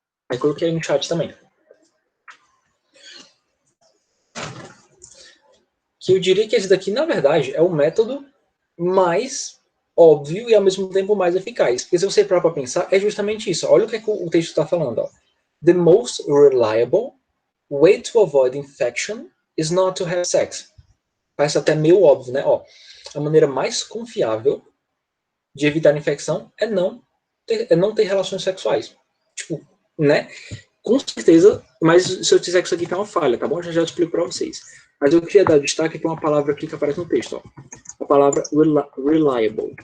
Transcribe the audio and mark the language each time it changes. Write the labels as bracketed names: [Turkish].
[Portuguese] Aí coloquei aí no chat também. Que eu diria que esse daqui, na verdade, é o método mais óbvio e, ao mesmo tempo, mais eficaz. Porque se você parar para pensar, é justamente isso. Olha o que o texto está falando. Ó. [English] The most reliable way to avoid infection is not to have sex. [Portuguese] Parece até meio óbvio, né? Ó, a maneira mais confiável de evitar infecção é não ter relações sexuais. Tipo, né? Com certeza, mas se eu disser que isso aqui tem uma falha, tá bom? Já explico para vocês. Mas eu queria dar destaque para uma palavra aqui que aparece no texto, ó. A palavra reliable.